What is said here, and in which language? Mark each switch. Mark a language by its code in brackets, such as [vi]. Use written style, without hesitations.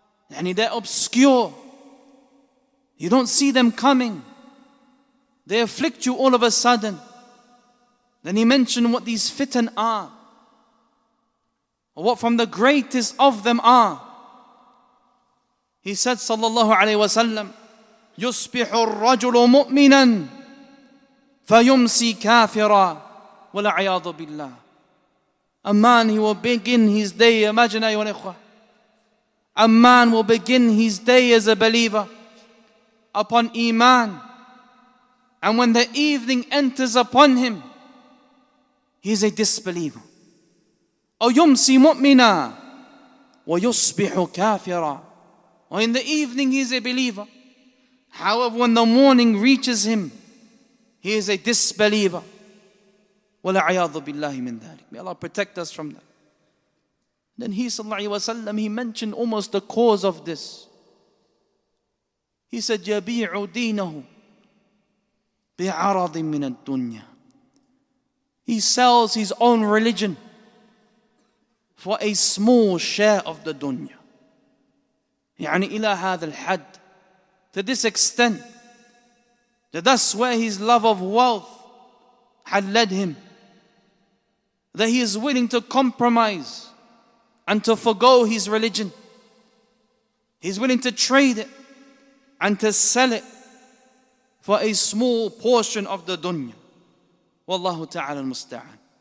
[en] And they're obscure. You don't see them coming. They afflict you all of a sudden. Then he mentioned what these fitan are, or what from the greatest of them are. He said [ar] sallallahu alayhi wa sallam, يُصْبِحُ الرَّجُلُ مُؤْمِنًا فَيُمْسِي كَافِرًا وَالْعِيَاذُ بِاللَّهِ. [en] A man, he will begin his day, imagine [ar] ayyuha al-ikhwah, [en] a man will begin his day as a believer upon iman, and when the evening enters upon him, he is a disbeliever. [ar] أو يمسي مؤمنا ويصبح كافرا. [en] Or in the evening he is a believer, however when the morning reaches him, he is a disbeliever. [ar] وَالْعِيَاذُ بِاللَّهِ مِنْ ذَلِكَ. [en] May Allah protect us from that. Then he sallallahu alayhi wa sallam, he mentioned almost the cause of this. He said, [ar] يَبِيعُ دِينَهُ بِعَرَضٍ مِنَ الدُّنْيَا. [en] He sells his own religion for a small share of the dunya. [ar] يعني إلى هذا الحد, [en] to this extent, that that's where his love of wealth had led him, that he is willing to compromise and to forgo his religion. He's willing to trade it and to sell it for a small portion of the dunya. [ar] Wallahu ta'ala al-musta'an.